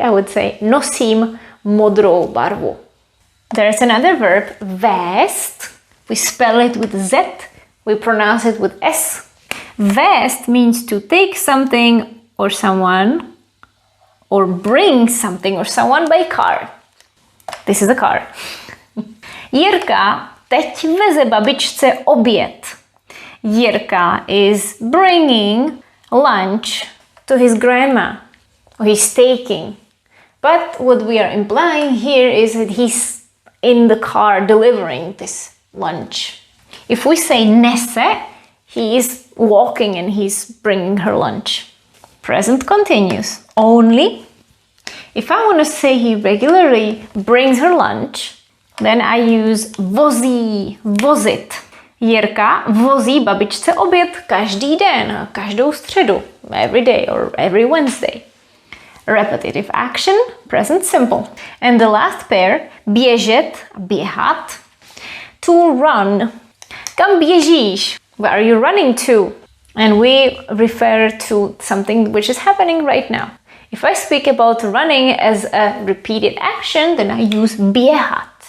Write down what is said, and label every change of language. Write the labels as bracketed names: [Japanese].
[English] I would say [Czech] nosím modrou barvu. [English] There's another verb, vézt. We spell it with Z. We pronounce it with S. Vézt means to take something or someone or bring something or someone by car. This is a car. [Czech] Jirka teď veze babičce oběd. [English] Jirka is bringing lunch to his grandma. Or he's taking. But what we are implying here is that he's in the car delivering this lunch. If we say nese, he is walking and he's bringing her lunch. Present continuous. Only if I want to say he regularly brings her lunch, then I use vozí, vozit. [Czech] Jirka vozí babičce oběd každý den, každou středu, [English] every day or every Wednesday. Repetitive action, present simple. And the last pair, běžet, běhat. To run. [Czech] Kam běžíš? [English] Where are you running to? And we refer to something which is happening right now. If I speak about running as a repeated action, then I use běhat.